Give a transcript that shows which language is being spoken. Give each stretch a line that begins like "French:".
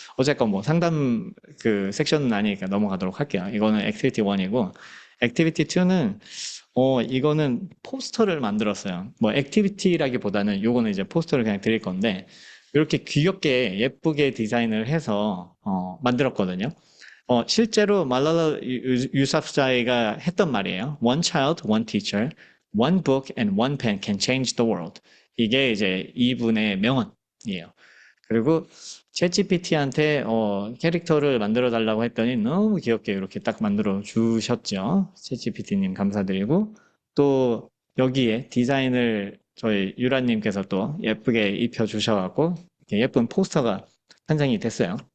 Korean: 어쨌건 뭐 상담 섹션은 아니니까 넘어가도록 할게요. 이거는 액티비티 1이고 액티비티 2는 이거는 포스터를 만들었어요. 뭐 액티비티라기보다는 요거는 이제 포스터를 그냥 드릴 건데 이렇게 귀엽게 예쁘게 디자인을 해서 만들었거든요. 실제로 말랄라 유사프자이가 했던 말이에요.
English: One child, one teacher, one book and one pen can change the world.
Korean: 이게 이제 이분의 명언이에요. 그리고 챗GPT한테 캐릭터를 만들어 달라고 했더니 너무 귀엽게 이렇게 딱 만들어 주셨죠. 챗GPT님 감사드리고 또 여기에 디자인을 저희 유라님께서 또 예쁘게 입혀 주셔갖고 이렇게 예쁜 포스터가 탄생이 됐어요.